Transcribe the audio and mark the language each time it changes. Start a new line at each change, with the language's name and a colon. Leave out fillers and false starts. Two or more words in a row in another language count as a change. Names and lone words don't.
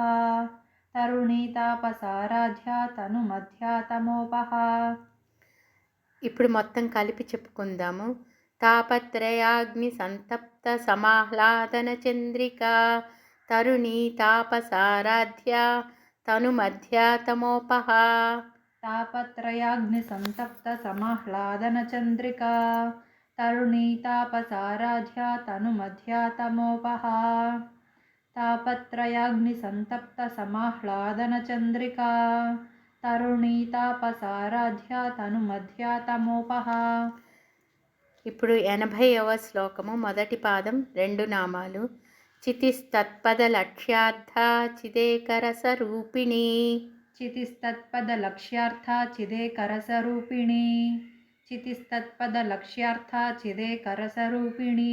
Sanskrit: తరుణీ తాపసారాధ్య తను మధ్యాతమోపహ.
Telugu: ఇప్పుడు మొత్తం కలిపి చెప్పుకుందాము.
Sanskrit: తాపత్రయాగ్ని సంతప్త సమాహ్లాదన చంద్రిక. తరుణీ తాపసారాధ్య తను మధ్యాతమోపహ. तापत्रयाग्निसन्तप्तसमाह्लादनचन्द्रिका तरुणीतापसाराध्या तनुमध्या तमोपहा तापत्रयाग्निसन्तप्तसमाह्लादनचन्द्रिका तरुणीतापसाराध्या तनुमध्या तमोपहा.
Telugu: ఇప్పుడు 80వ శ్లోకము మొదటి పాదం రెండు నామాలు.
Sanskrit: చితిస్తత్పద లక్ష్యార్థ చిదేకరసరూపిణి. చితిస్తత్పదలక్ష్యార్థ చిదేకరసరూపిణి చితిస్తత్పదలక్ష్యార్థ చిదేకరసరూపిణి.